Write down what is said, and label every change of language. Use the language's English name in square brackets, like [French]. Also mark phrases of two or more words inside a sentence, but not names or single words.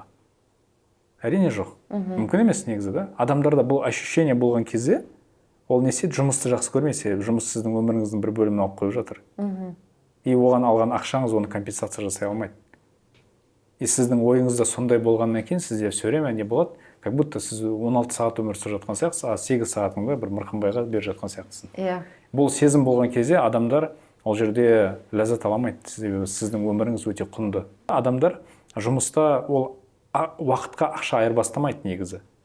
[Kazakh] Әрине жоқ. Мүмкін емес негізі, да? Адамдарда бұл ощущение болған кезде, ол не істейді, жұмысты жақсы көрмейді, себебі жұмыс сіздің өміріңіздің бір бөлімін алып қойып жатыр. И оған алған ақшаңыз оны компенсация жасай алмайды. И сіздің ойыңызда сондай болғаннан кейін сізде [Russian] все время [Kazakh] не болады, [Russian] как будто [Kazakh] сіз 16 сағат өмір сүріп жатқан сияқтысыз, а 8 сағатыңды бір мырқымбайға беріп жатқан сияқтысың. Иә. Бұл сезім болған кезде адамдар ол жерде ләззат ала алмайды, себебі сіздің өміріңіз өте құнды. Адамдар жұмыста ол уақытқа ақша айырбастамайды негізі.